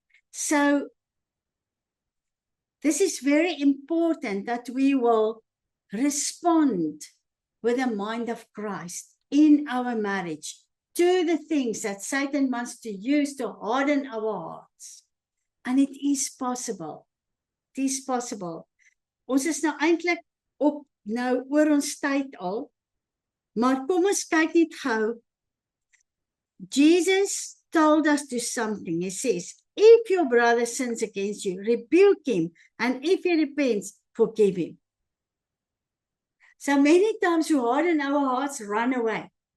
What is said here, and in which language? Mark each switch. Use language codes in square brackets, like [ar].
[en] So, this is very important that we will respond with the mind of Christ in our marriage to the things that Satan wants to use to harden our hearts. And it is possible. It is possible. [af] Ons is nou eintlik op nou oor ons tyd al. Maar kom ons kyk net gou. [en] Jesus told us to something. He says, if your brother sins against you, rebuke him. And if he repents, forgive him. So many times we harden our hearts, run away.